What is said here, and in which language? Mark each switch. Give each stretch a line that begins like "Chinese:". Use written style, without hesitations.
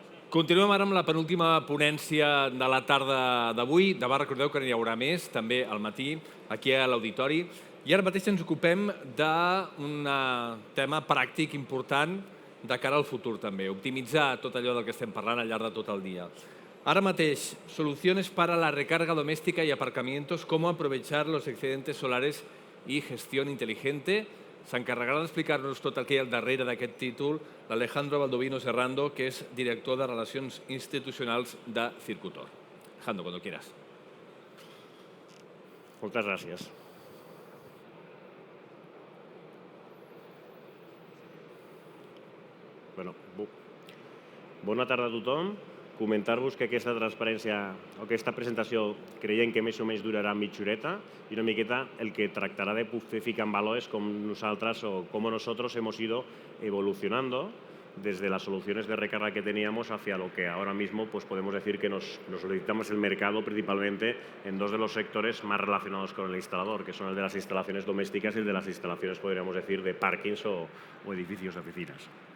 Catalan: Continuem ara amb la penúltima ponència de la tarda d'avui. Demà recordeu que n'hi haurà més, també al matí, aquí a l'auditori. I ara mateix ens ocupem d'un tema pràctic important de cara al futur també, optimitzar tot allò del que estem parlant al llarg de tot el dia. Ara mateix,
Spanish: soluciones para la recarga doméstica y aparcamientos, cómo aprovechar los excedentes solares y gestión inteligente.
Catalan: S'encarregarà d'explicar-nos tot el que hi ha al darrere d'aquest títol l'Alejandro Baldovino Serrando, que és director de Relacions Institucionals de Circutor.
Spanish: Alejandro, cuando quieras.
Catalan: Moltes gràcies. Bona tarda a tothom. Comentar-vos que aquesta transparència o aquesta presentació creiem que més o menys durarà mitja horeta i una miqueta el que tractarà de ficar en valor és com nosaltres o
Spanish: cómo nosotros hemos ido evolucionando desde las soluciones de recarga que teníamos hacia lo que ahora mismo pues podemos decir que nos orientamos el mercado principalmente en dos de los sectores más relacionados con el instalador, que son el de las instalaciones domésticas y el de las instalaciones, podríamos decir, de parkings o edificios de oficinas.